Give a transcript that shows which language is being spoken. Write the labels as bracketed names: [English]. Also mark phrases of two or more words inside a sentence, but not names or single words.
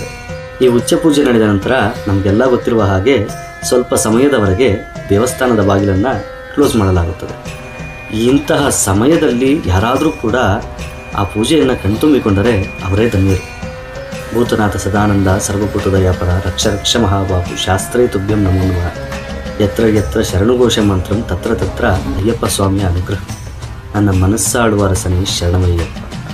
[Kannada] ಈ ಉಚ್ಚ ಪೂಜೆ ನಡೆದ ನಂತರ ನಮಗೆಲ್ಲ ಗೊತ್ತಿರುವ ಹಾಗೆ ಸ್ವಲ್ಪ ಸಮಯದವರೆಗೆ ದೇವಸ್ಥಾನದ ಬಾಗಿಲನ್ನು ಕ್ಲೋಸ್ ಮಾಡಲಾಗುತ್ತದೆ. ಇಂತಹ ಸಮಯದಲ್ಲಿ ಯಾರಾದರೂ ಕೂಡ ಆ ಪೂಜೆಯನ್ನು ಕಣ್ತುಂಬಿಕೊಂಡರೆ ಅವರೇ ಧನ್ಯರು. [Sanskrit] ಭೂತನಾಥ ಸದಾನಂದ ಸರ್ವಭೂತದಯಾಪರ ರಕ್ಷ ರಕ್ಷ ಮಹಾಬಾಹು ಶಾಸ್ತ್ರೇ ತುಭ್ಯಂ ನಮೋ ನಮಃ. ಯತ್ರ ಯತ್ರ ಶರಣುಘೋಷ ಮಂತ್ರಂ ತತ್ರ ತತ್ರ [Kannada] ಅಯ್ಯಪ್ಪ ಸ್ವಾಮಿಯ ಅನುಗ್ರಹ. ನನ್ನ ಮನಸ್ಸಾಡುವ ರಸನೇ ಶರಣಮಯ್ಯಪ್ಪ.